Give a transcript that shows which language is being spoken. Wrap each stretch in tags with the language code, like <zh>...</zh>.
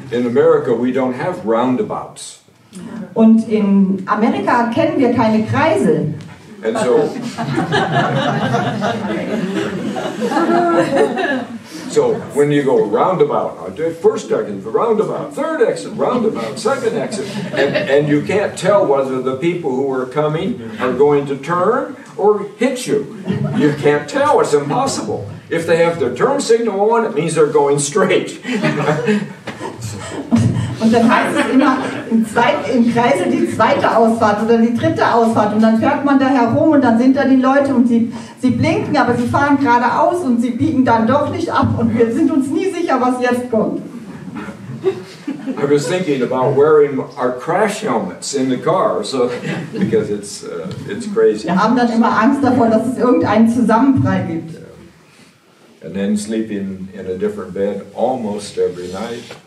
<en>In America, we don't have roundabouts.</en> <de>Und in Amerika kennen wir keine Kreisel.</de> <en>And so, so when you go roundabout, first exit, roundabout, third exit, roundabout, second exit, and you can't tell whether the people who are coming are going to turn or hit you. You can't tell, it's impossible. If they have their turn signal on, it means they're going straight.</en> <de>Und dann heißt es immer im Kreisel die zweite Ausfahrt oder die dritte Ausfahrt und dann fährt man da herum und dann sind da die Leute und sie blinken, aber sie fahren geradeaus und sie biegen dann doch nicht ab und wir sind uns nie sicher, was jetzt kommt.</de> <en>I was thinking about wearing our crash helmets in the car, so because it's crazy.</en> <de>Wir haben dann immer Angst davor, dass es irgendeinen Zusammenprall gibt.</de> <en>And then sleeping in a different bed almost every night.</en>